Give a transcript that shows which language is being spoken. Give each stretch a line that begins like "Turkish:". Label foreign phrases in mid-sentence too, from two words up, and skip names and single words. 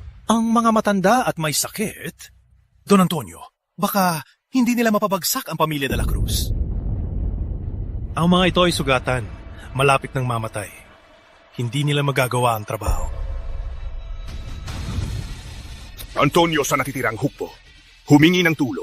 Filipino: Ang mga matanda at may sakit? Don Antonio, baka hindi nila mapabagsak ang pamilya de la Cruz. Ang mga ito ay sugatan, malapit ng mamatay. Hindi nila magagawa ang trabaho. Antonio sa natitirang hukbo. Humingi ng tulong.